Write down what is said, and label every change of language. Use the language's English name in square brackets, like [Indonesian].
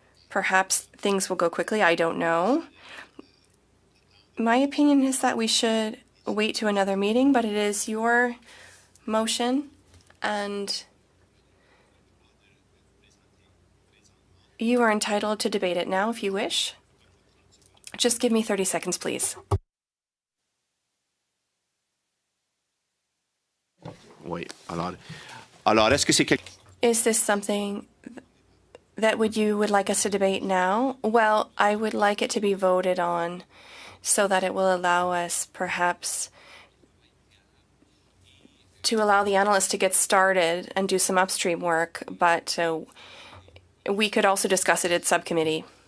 [English] Perhaps things will go quickly, I don't know. My opinion is that we should wait to another meeting, but it is your motion, and you are entitled to debate it now if you wish. Just give me 30 seconds, please. Wait, [French] alors, est-ce que c'est [English] Is this something that you would like us to debate now? Well, I would like it to be voted on so that it will allow us perhaps to allow the analysts to get started and do some upstream work, but we could also discuss it at subcommittee.